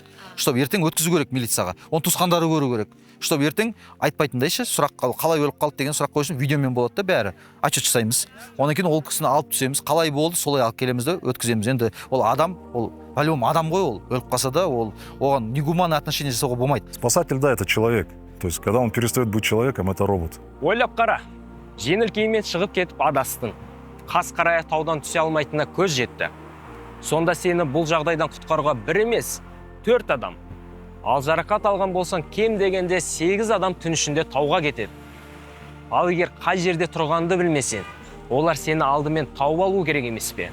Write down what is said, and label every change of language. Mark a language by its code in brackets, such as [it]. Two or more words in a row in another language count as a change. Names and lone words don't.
[kk] Чтобы ертең өткізу керек милицияға. Оны туысқандары көру керек. Чтобы ертең айтпайтындай ше, сұрақ қалай өліп қалды деген сұрақ қойсын, видеомен болады да бәрі. Отчет жасаймыз. Одан кейін ол кісіні алып түсеміз. Қалай болды, солай алып келеміз де өткіземіз. Енді ол адам, ол по-любому адам ғой ол. Өліп қалса да ол оған [ru] негуманный отношение [kk] жасауға болмайды. [ru] Спасатель, да, это человек. То есть, когда он перестает быть человеком, это робот. [kk] Ойлап қара, жеңіл киіммен шығып кетіп адастың. Қас қарая таудан түсе алмайтынына көз жетті. Сонда сені бұл жағдайдан құтқаруға бір емес, 4 адам. Ал жарақат алған болсан кем дегенде 8 адам түн ішінде тауға кетеді. Ал егер қай жерде тұрғанды білмесең, олар сені алдымен тауып алу керек емес пе?